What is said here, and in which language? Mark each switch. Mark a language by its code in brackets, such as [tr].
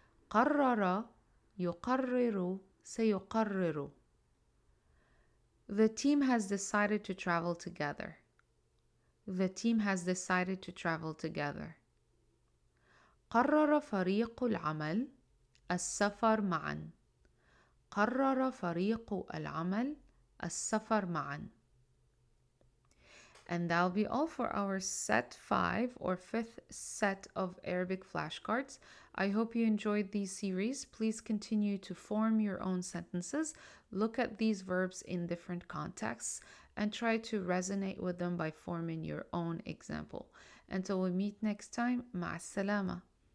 [ar] قرر يقرر سيقرر. [en] The team has decided to travel together. The team has decided to travel together. [ar] قرر فريق العمل السفر معا. قرر فريق العمل السفر معا. [en] And that'll be all for our set 5 or 5th set of Arabic flashcards. I hope you enjoyed these series. Please continue to form your own sentences, look at these verbs in different contexts, and try to resonate with them by forming your own example. Until we meet next time, [ar] مع السلامة.